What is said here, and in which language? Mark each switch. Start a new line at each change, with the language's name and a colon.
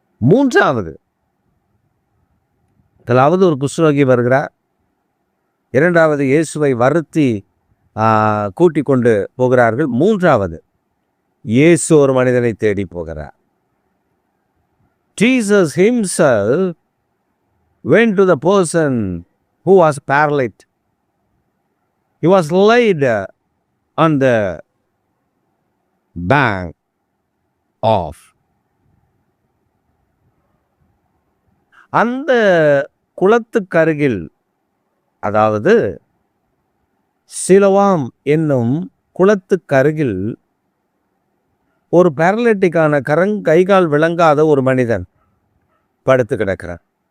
Tamil: மூன்றாவது, முதலாவது ஒரு குஷ்டரோகி வருகிறார். இரண்டாவது இயேசுவை வருத்தி கூட்டிக் கொண்டு போகிறார்கள். மூன்றாவது இயேசு ஒரு மனிதனை தேடி போகிறார்.
English: Jesus himself went to the person who was paralyzed. He was laid on the bank of.
Tamil: அந்த குளத்துக்கருகில், அதாவது சிலோவாம் என்னும் குளத்துக்கருகில் ஒரு பேரலிட்டிக்கான கைகால் விளங்காத ஒரு மனிதன் படுத்து கிடக்கிறான்.